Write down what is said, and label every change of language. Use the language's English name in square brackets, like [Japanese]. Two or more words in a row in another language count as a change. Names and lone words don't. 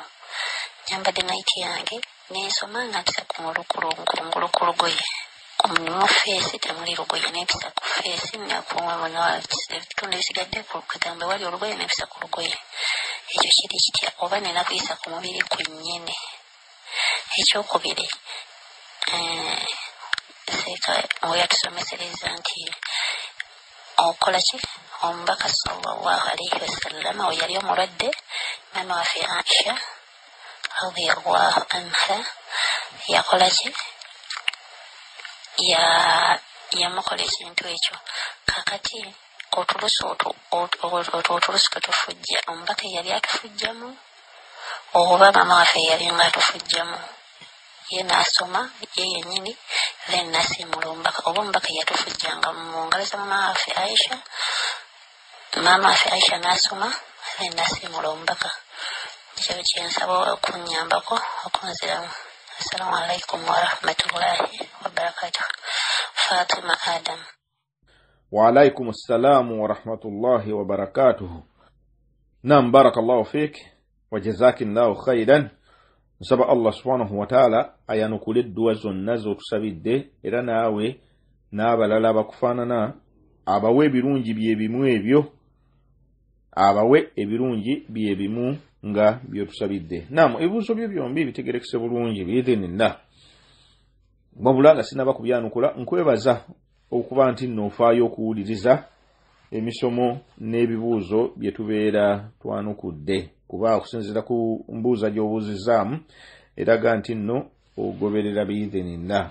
[Ganda] Nyambadde naiti yange nensoma nga ntisa ku ngulu ku lugoye mu feesi temuli lugoye nempisa ku feesi ebitundu ebisigadde ku kagambo wali olugoye nempisa ku lugoye. Ekyo kiri kitya oba nenakuyisa ku mubiri gwennyini. Ekyokubiri seeka weyatusomesereza nti okola ki omubaka [Arabic] صلى الله عليه وسلم [Ganda] we yali omulwadde maama waffe Aisha [Arabic] رضي الله عنها [Ganda] yakola ki yamukola ekintu ekyo. Kakati otulusu ketufujja omubaka yali atufujjamu oba maama waffe yali nga atufujjamu ye naasoma ye yennyini then nasiimula omubaka oba omubaka yatufujjanga mu ngalo za maama waffe Aisha. Maama waffe Aisha naasoma then nasiimula omubaka. Ekyo kyensaba okunnyambako okunziramu. [Arabic] السلام عليكم ورحمة الله وبركاته. Fatima Adam. وعليكم السلام ورحمة الله وبركاته. نعم، بارك الله فيك وجزاك الله خيرا. [Ganda] Nsaba Allah [Arabic] سبحانه وتعالى [Ganda] ayanukule edduwa zonna z'otusabidde era naawe n'abalala abakufaanana abawe ebirungi bye bimu ebyo abawe ebirungi bye bimu nga byotusabidde. Naam, ebibuuzo byo byombi bitegerekese bulungi biidhinillah. Wabula nga sinaba kubyanukula nkwebaza okuba nti nno ofaayo okuwuliriza emisomo n'ebibuuzo bye tubeera twanukudde kuba okusinziira ku mbuuza gy'obuuzizaamu eraga nti nno ogoberera biidhinillah.